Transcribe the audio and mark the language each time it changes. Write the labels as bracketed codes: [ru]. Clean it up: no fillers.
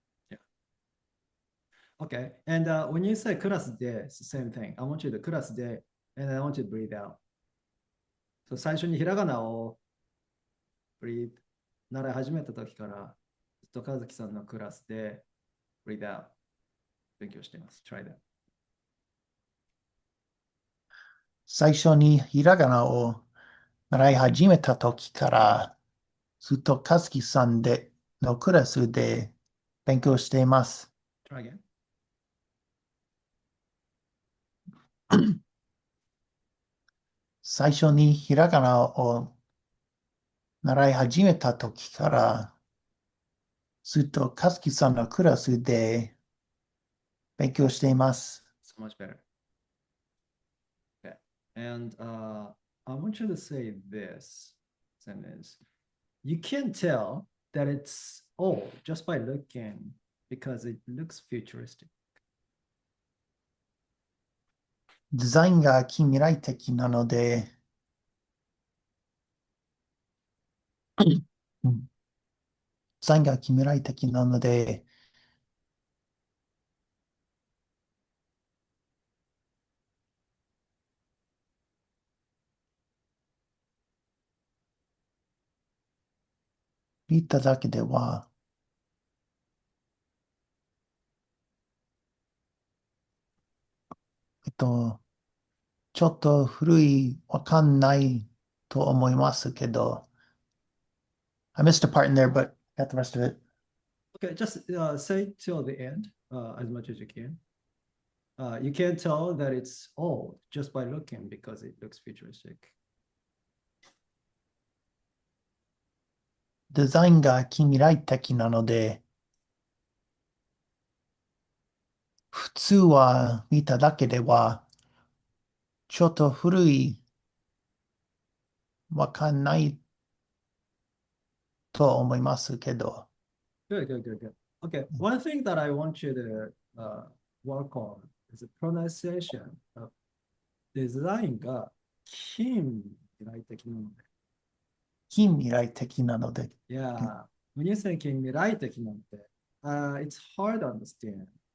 [en] Yeah. Okay. And when you say [ja] クラスで [en] it's the same thing. I want you to クラスで and I want you to breathe out. So [ja] 最初にひらがなを [en] breathe [ja] 習い始めた時からずっと和樹さんのクラスで [en] breathe out [ja] 勉強しています。 [en] Try that. [ja] 最初にひらがなを習い始めた時からずっと和樹さんのクラスで勉強しています。 [en] Try again. [ja] 最初にひらがなを習い始めた時からずっと和樹さんのクラスで勉強しています。 [en] So much better. Okay. And I want you to say this sentence. You can tell that it's old just by looking because it looks futuristic. [ja] デザインが近未来的なので、うん、デザインが近未来的なので、見ただけでは、えっと、ちょっと古い、わかんないと思いますけど、 [en] I missed a part in there, but got the rest of it. Okay, just say till the end as much as you can. You can tell that it's old just by looking because it looks futuristic. [ja] デザインが近未来的なので、普通は見ただけでは、ちょっと古い、わかんないと思いますけど、 [en] Good, good, good, good. Okay, one thing that I want you to work on is the pronunciation of [ja] デザインが近未来的なので。近未来的なので、 [en] Yeah, when you say [ja] 近未来的なので、 [en] it's hard to understand.